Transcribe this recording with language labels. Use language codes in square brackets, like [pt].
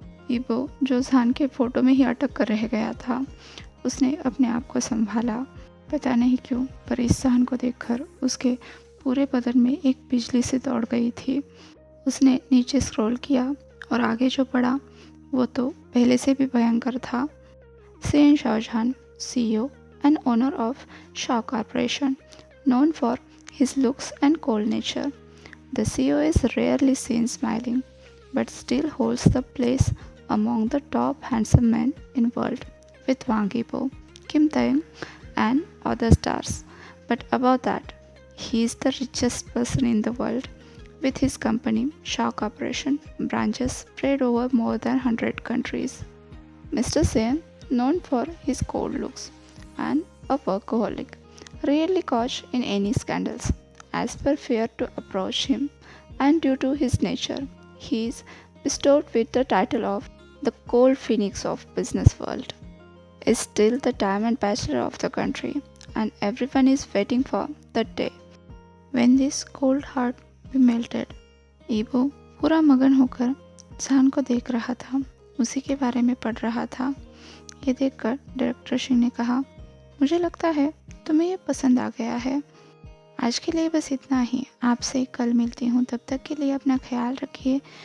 [hi] ईबो जो जहान के फ़ोटो में ही अटक कर रह गया था, उसने अपने आप को संभाला। पता नहीं क्यों, पर इस जहान को देखकर उसके पूरे बदन में एक बिजली सी दौड़ गई थी। उसने नीचे स्क्रॉल किया और आगे जो पढ़ा वो तो पहले से भी भयंकर था। [en] Sen Shahjahan, CEO and owner of Shah Corporation, known for his looks and cold nature. The CEO is rarely seen smiling, but still holds the place among the top handsome men in world, with Wang Yibo, Kim Tae-young, and other stars. But above that, he is the richest person in the world, with his company Shah Corporation branches spread over more than 100 countries. Mr. Sen, known for his cold looks and a workaholic, rarely caught in any scandals, as per fear to approach him, and due to his nature, he is bestowed with the title of the Cold Phoenix of business world. Is still the diamond bachelor of the country, and everyone is waiting for the day when this cold heart be melted. [hi] ईबो पूरा मगन होकर जहान को देख रहा था, उसी के बारे में पढ़ रहा था। ये देखकर डायरेक्टर सिंह ने कहा, मुझे लगता है तुम्हें ये पसंद आ गया है। आज के लिए बस इतना ही। आपसे कल मिलती हूँ, तब तक के लिए अपना ख्याल रखिए।